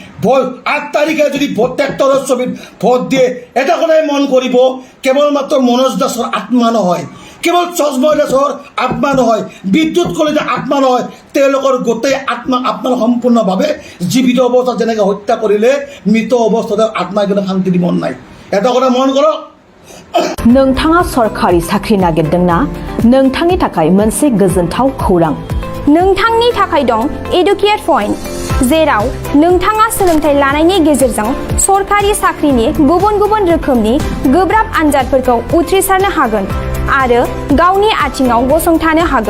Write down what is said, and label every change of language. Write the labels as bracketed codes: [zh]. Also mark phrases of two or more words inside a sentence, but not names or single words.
[as] 8 তাৰিখে যদি ভোট ট্ৰেক্টৰৰ ছবিত ভোট দিয়ে এটা কথাই মন কৰিব কেৱল মাত্ৰ মনোজ দাসৰ আত্মা নহয় কেৱল সঞ্জয় দাসৰ আত্মা নহয় বিদ্যুৎ কলিতাৰ আত্মা নহয় তেওঁলোকৰ গোটেই আত্মা আপোনাৰ সম্পূৰ্ণভাৱে জীৱিত অৱস্থাত যেনেকৈ হত্যা কৰিলে মৃত অৱস্থাতে আত্মাই কিন্তু শান্তি দিব নাই এটা কথা মন কৰক [brx] नोंथाङा सरखारि साख्रि नागिरदोंना नोंथांनि थाखाय मोनसे गोजोनथाव खौरां नोंथांनि थाखाय दं एडुकेट पॉइंट जेराव नोंथाङा सोलोंथाइ लानायनि गेजेरजों सरखारि साख्रिनि गुबुन गुबुन रोखोमनि गोब्राब आनजादफोरखौ उथ्रिसारनो हागोन आरो गावनि आथिङाव गसंथानो हागोन